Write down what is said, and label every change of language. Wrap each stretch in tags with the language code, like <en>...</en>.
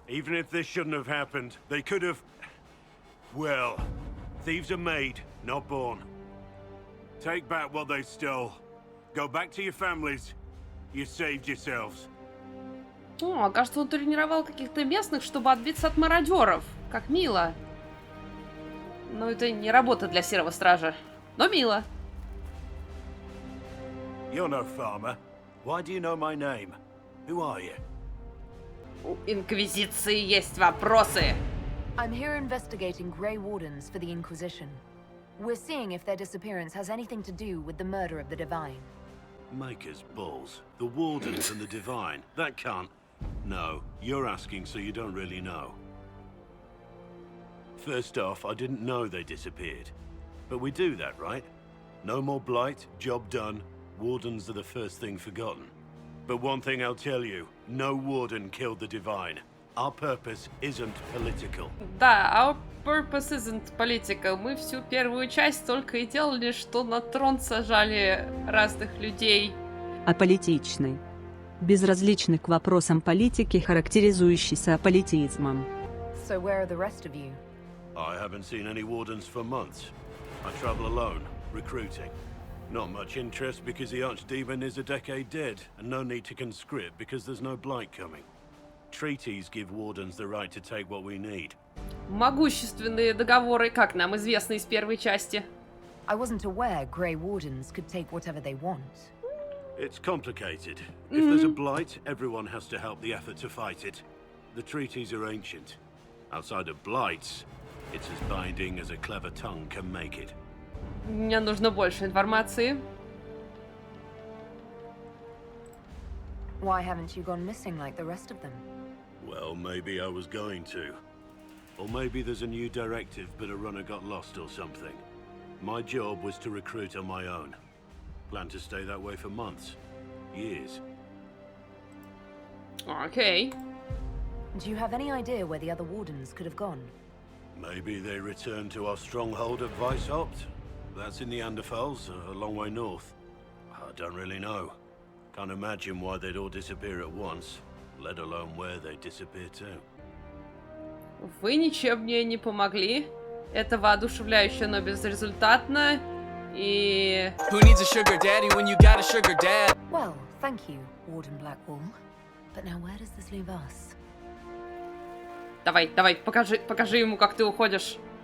<en>Even if this shouldn't have happened, they could have... Well, thieves are made, not born. Take back what they stole. Go back to your families. You saved yourselves.</en> <ru>О, кажется, он тренировал каких-то местных, чтобы отбиться от мародеров. Как мило. Но это не работа для серого стража. Но мило.</ru> <en>You're no farmer. Why do you know my name? Who are you?</en> <ru>У Инквизиции есть вопросы.</ru> <en>I'm here investigating Grey Wardens for the Inquisition. We're seeing if their disappearance has anything to do with the murder of the Divine. Maker's balls. The Wardens and the Divine. That can't... No, you're asking so you don't really know. First off, I didn't know they disappeared. But we do that, right? No more blight, job done. Wardens are the first thing forgotten. But one thing I'll tell you, no warden killed the Divine. Our purpose isn't political. Да, our purpose isn't political.</en> <ru>Мы всю первую часть только и делали, что на трон сажали разных людей. Аполитичный. Безразличный к вопросам политики, характеризующийся аполитизмом.</ru> <en>So where are the rest of you? I haven't seen any wardens for months. I travel alone, recruiting. Not much interest because the archdemon is a decade dead, and no need to conscript because there's no blight coming. Treaties give wardens the right to take what we need.</en> <ru>Могущественные договоры, как нам известно из первой части.</ru> <en>I wasn't aware Grey Wardens could take whatever they want. It's complicated. If there's a blight, everyone has to help the effort to fight it. The treaties are ancient. Outside of blights, it's as binding as a clever tongue can make it.</en> <ru>Мне нужно больше информации.</ru> <en>Why haven't you gone missing like the rest of them? Well, maybe I was going to. Or maybe there's a new directive, but a runner got lost or something. My job was to recruit on my own. Plan to stay that way for months. Years. Okay. Do you have any idea where the other Wardens could have gone? Maybe they returned to our stronghold at Weishaupt. That's in the Anderfels, a long way north. I don't really know. Can't imagine why they'd all disappear at once, let alone where they disappear to.</en> <ru>Вы ничем мне не помогли. Это воодушевляюще, но безрезультатно. И...</ru> <en>Who needs a sugar daddy when you got a sugar dad? Well, thank you, Warden Blackwall. But now where does this leave us?</en> <ru>Давай, покажи ему, как ты уходишь.</ru>